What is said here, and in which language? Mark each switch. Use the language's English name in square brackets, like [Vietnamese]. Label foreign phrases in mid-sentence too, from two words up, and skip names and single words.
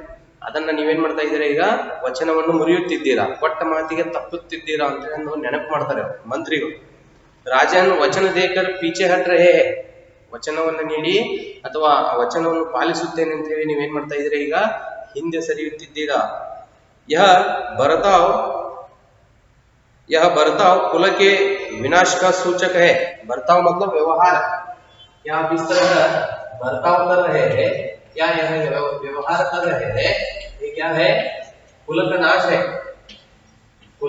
[Kannada] ಅದನ್ನ ನೀವೇನ್ ಮಾಡ್ತಾ ಇದ್ದೀರಾ, ಈಗ ವಚನವನ್ನು ಮುರಿಯುತ್ತಿದ್ದೀರಾ, ಕೊಟ್ಟ ಮಾತಿಗೆ ತಪ್ಪುತ್ತಿದ್ದೀರಾ ಅಂತ ಹೇಳಿ ನೆನಪು ಮಾಡ್ತಾರೆ ಮಂತ್ರಿಗಳು. [Hindi] राजन वचन देकर पीछे हट रहे हैं, [Kannada] ವಚನವನ್ನು ನೀಡಿ ಅಥವಾ ಆ ವಚನವನ್ನು ಪಾಲಿಸುತ್ತೇನೆ ಅಂತ ಹೇಳಿ ನೀವೇನ್ ಮಾಡ್ತಾ ಇದ್ದೀರಾ, ಈಗ ಹಿಂದೆ ಸರಿಯುತ್ತಿದ್ದೀರಾ. [Hindi] यह बर्ताव कुल के विनाश का सूचक है। बर्ताव मतलब व्यवहार। क्या आप इस तरह बर्ताव कर रहे हैं, क्या यह व्यवहार कर रहे हैं, ये क्या है, कुल का नाश है।